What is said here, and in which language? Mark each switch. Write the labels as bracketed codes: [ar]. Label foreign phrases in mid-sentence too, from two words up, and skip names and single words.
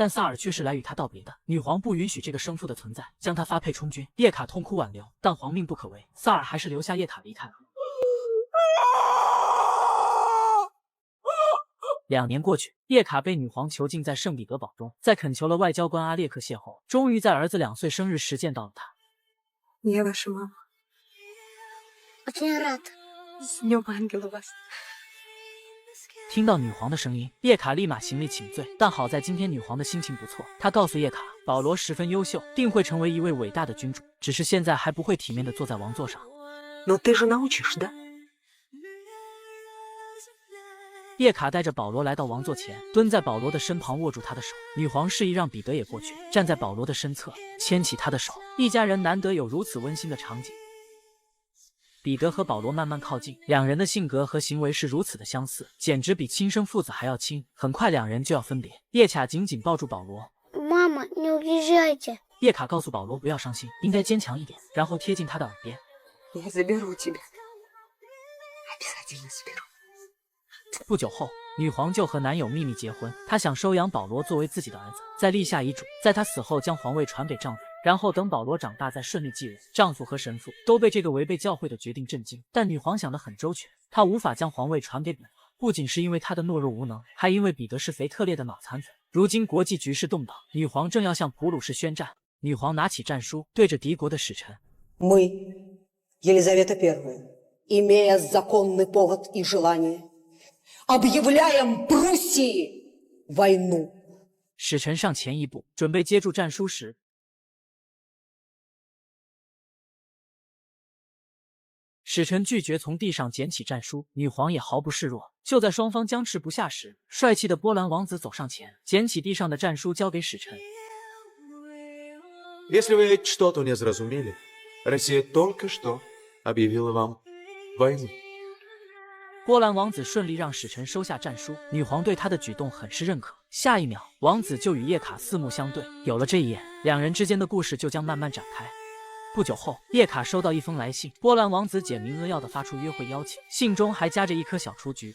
[zh] 但萨尔却是来与他道别的。女皇不允许这个生父的存在，将他发配充军。叶卡痛哭挽留，但皇命不可违，萨尔还是留下叶卡离开了。2年过去，叶卡被女皇囚禁在圣彼得堡中，在恳求了外交官阿列克邂逅，终于在儿子2岁生日时见到了他。 [ru] Я ваша мама. Очень рад. С днем ангела вас. [zh] 听到女皇的声音，叶卡立马行礼请罪。但好在今天女皇的心情不错，她告诉叶卡，保罗十分优秀，定会成为一位伟大的君主，只是现在还不会体面地坐在王座上。 [ru] Но ты же научишь, да? [zh] 叶卡带着保罗来到王座前，蹲在保罗的身旁，握住他的手。女皇示意让彼得也过去，站在保罗的身侧，牵起他的手。一家人难得有如此温馨的场景。彼得和保罗慢慢靠近，两人的性格和行为是如此的相似，简直比亲生父子还要亲。很快两人就要分别，叶卡紧紧抱住保罗。 [ru] Мама, не уезжайте. [zh] 叶卡告诉保罗不要伤心，应该坚强一点，然后贴近他的耳边。 [ru] Я заберу тебя. Обязательно заберу. [zh] 不久后，女皇就和男友秘密结婚，她想收养保罗作为自己的儿子，再立下遗嘱，在她死后将皇位传给丈夫，然后等保罗长大再顺利继任。丈夫和神父都被这个违背教会的决定震惊，但女皇想得很周全，她无法将皇位传给彼得，不仅是因为她的懦弱无能，还因为彼得是腓特烈的脑残粉。如今国际局势动荡，女皇正要向普鲁士宣战。女皇拿起战书，对着敌国的使臣： [ru] Мы, Елизавета I, имея законный повод и желание, объявляем Пруссии войну. [zh] 使臣上前一步，准备接住战书时，使臣拒绝从地上捡起战书，女皇也毫不示弱。就在双方僵持不下时，帅气的波兰王子走上前，捡起地上的战书交给使臣。 [ru] Если вы что-то не зразумели, Россия только что объявила вам войну. [zh] 波兰王子顺利让使臣收下战书，女皇对他的举动很是认可。下一秒，王子就与叶卡四目相对。有了这一眼，两人之间的故事就将慢慢展开。不久后，叶卡收到一封来信，波兰王子简明扼要地发出约会邀请，信中还夹着一颗小雏菊。